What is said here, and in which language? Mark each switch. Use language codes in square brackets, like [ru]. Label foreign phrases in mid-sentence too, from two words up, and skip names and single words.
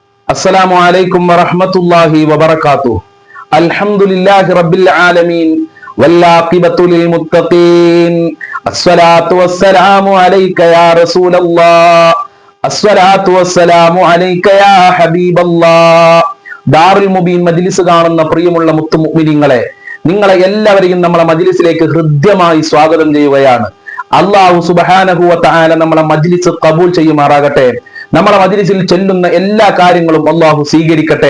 [ar] السلام عليكم ورحمة الله وبركاته. الحمد لله رب العالمين والعاقبة للمتقين. الصلاة والسلام عليك يا رسول الله. الصلاة والسلام عليك يا حبيب الله. [ml] ദാറുൽ മുബീൻ മജ്ലിസ് കാണുന്ന പ്രിയമുള്ള മുത്തുമുഅ്മിനീങ്ങളെ, നിങ്ങളെ എല്ലാവരെയും നമ്മളെ മജ്ലിസിലേക്ക് ഹൃദ്യമായി സ്വാഗതം ചെയ്യുകയാണ്. [ar] الله سبحانه وتعالى [ml] നമ്മളെ മജ്ലിസ് ഖബൂൽ ചെയ്യുമാറാകട്ടെ. നമ്മളെ മജ്ലിസിൽ ചെല്ലുന്ന എല്ലാ കാര്യങ്ങളും അള്ളാഹു സ്വീകരിക്കട്ടെ.